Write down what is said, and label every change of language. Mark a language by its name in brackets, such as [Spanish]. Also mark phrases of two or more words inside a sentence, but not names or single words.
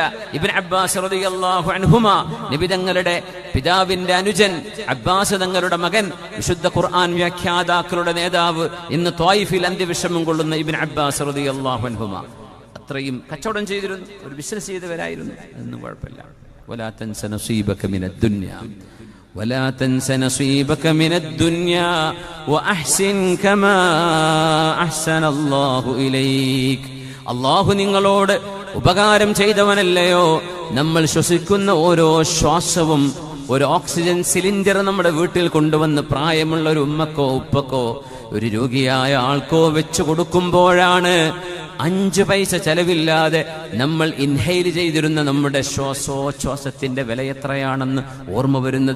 [Malayalam] ഇബ്നു അബ്ബാസ് [Arabic] رضي الله عنهما, [Malayalam] നബി തങ്ങളുടെ പിതാവിന്റെ അനുജൻ അബ്ബാസ് തങ്ങളുടെ മകൻ, വിശുദ്ധ ഖുർആൻ വ്യാഖ്യാതാക്കളുടെ നേതാവ്, ഇന്ന് ത്വായിഫിൽ അന്ത്യവിഷമം കൊള്ളുന്ന ഇബ്നു അബ്ബാസ് [Arabic] رضي الله عنهما [Malayalam] അത്രയും കച്ചവടം ചെയ്തിരുന്നു, ഒരു ബിസിനസ് ചെയ്തവരായിരുന്നു. അതൊന്നും കുഴപ്പമില്ല. [Arabic] ولا تنس نصيبك من الدنيا ولا تنس نصيبك من الدنيا وأحسن كما أحسن الله إليك. [Malayalam] അല്ലാഹു നിങ്ങളോട് ഉപകാരം ചെയ്തവനല്ലയോ? നമ്മൾ ശ്വസിക്കുന്ന ഓരോ ശ്വാസവും ഒരു [English] oxygen cylinder [Malayalam] നമ്മുടെ വീട്ടിൽ കൊണ്ടുവന്ന് പ്രായമുള്ള ഒരു ഉമ്മക്കോ ഉപ്പക്കോ ഒരു രോഗിയായ ആൾക്കോ വെച്ചു കൊടുക്കുമ്പോഴാണ് 5 പൈസ ചെലവില്ലാതെ നമ്മൾ ഇൻഹെയിൽ ചെയ്തിരുന്ന നമ്മുടെ ശ്വാസോച്ഛ്വാസത്തിന്റെ വില എത്രയാണെന്ന് ഓർമ്മ വരുന്നത്.